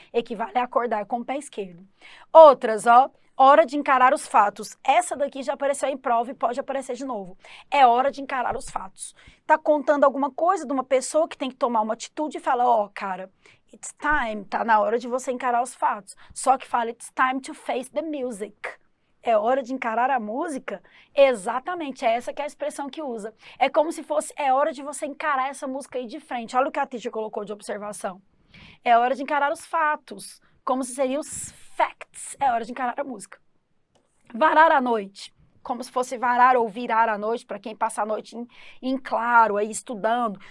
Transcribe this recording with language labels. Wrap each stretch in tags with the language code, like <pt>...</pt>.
<pt>Equivale a acordar com o pé esquerdo. Outras, ó, hora de encarar os fatos. Essa daqui já apareceu em prova e pode aparecer de novo. É hora de encarar os fatos. Tá contando alguma coisa de uma pessoa que tem que tomar uma atitude e fala, ó, cara,</pt> <en>it's time,</en> <pt>tá na hora de você encarar os fatos. Só que fala,</pt> <en>it's time to face the music.</en> <pt>É hora de encarar a música? Exatamente, é essa que é a expressão que usa. É como se fosse, é hora de você encarar essa música aí de frente. Olha o que a teacher colocou de observação. É hora de encarar os fatos, como se seriam os facts. É hora de encarar a música. Varar a noite. Como se fosse varar ou virar a noite, para quem passa a noite em claro, aí estudando.</pt>